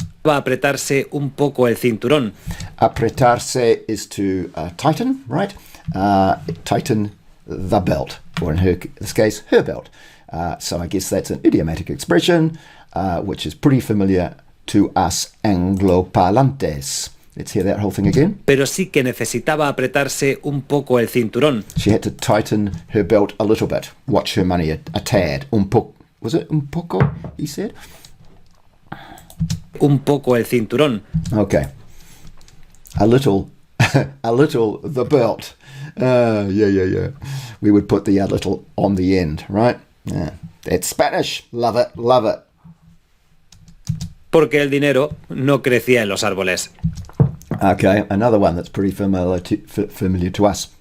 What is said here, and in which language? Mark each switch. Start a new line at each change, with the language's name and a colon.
Spanish: Apretarse un poco el cinturón.
English: Apretarse is to tighten, right? Tighten the belt, or in this case, her belt. So I guess that's an idiomatic expression, which is pretty familiar to us Anglo-parlantes. Let's hear that whole thing again.
Spanish: Pero sí que necesitaba apretarse un poco el cinturón.
English: She had to tighten her belt a little bit. Watch her money a tad. Was it un poco, he said?
Spanish: Un poco el cinturón.
English: Okay. A little, the belt. Yeah. We would put the a little on the end, right? Yeah. That's Spanish. Love it.
Spanish: Porque el dinero no crecía en los árboles.
English: Okay, another one that's pretty familiar to us.